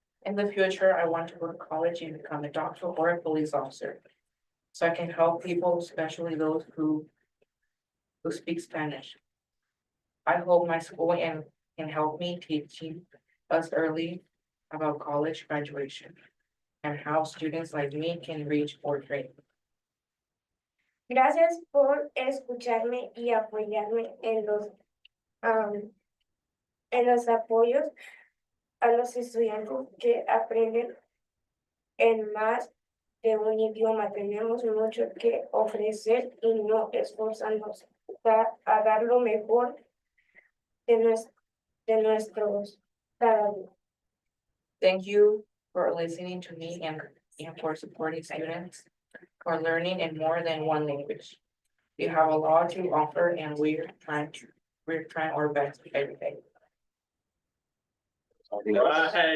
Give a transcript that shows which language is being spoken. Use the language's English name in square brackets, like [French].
[English] In the future, I want to go to college and become a doctor or a police officer. so I can help people, especially those who speak Spanish. I hope my school can help me teaching us early about college graduation and how students like me can reach fourth grade. [Spanish] Gracias por escucharme y apoyarme en los apoyos a los estudiantes que aprenden en más de un idioma. Tenemos mucho que ofrecer y no esforzarnos a dar lo mejor de nuestros cada día. [English] Thank you for listening to me and for supporting students for learning in more than one language. You have a lot to offer and we're trying our best every day. Right.